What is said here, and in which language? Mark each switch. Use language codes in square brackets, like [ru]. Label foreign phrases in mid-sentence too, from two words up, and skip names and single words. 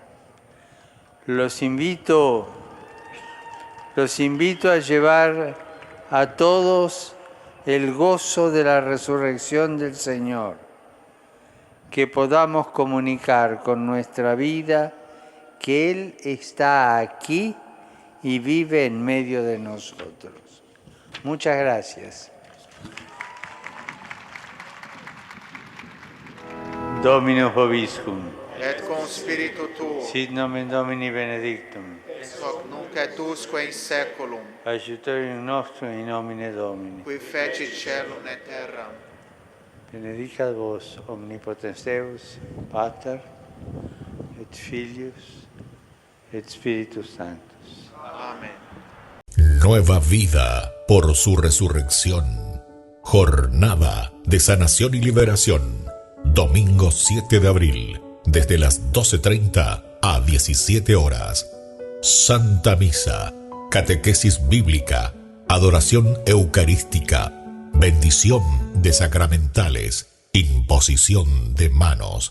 [es] Los invito a llevar a todos el gozo de la resurrección del Señor, que podamos comunicar con nuestra vida que Él está aquí y vive en medio de nosotros. Muchas gracias. [la] Dominus vobiscum. Et con spiritu tuo. Sit nomen Domini benedictum. Ex hoc nunc et usque in saeculum. Aiutorium nostrum in nomine Domini. Qui fecit caelum et terram. Benedicat vos omnipotens Deus, Pater, et Filius, et Spiritus Sanctus. [es] Amén. Nueva vida por su resurrección. Jornada de Sanación y Liberación. Domingo 7 de abril, desde las 12:30 a 17 horas. Santa Misa, catequesis bíblica, adoración eucarística, bendición de sacramentales, imposición de manos.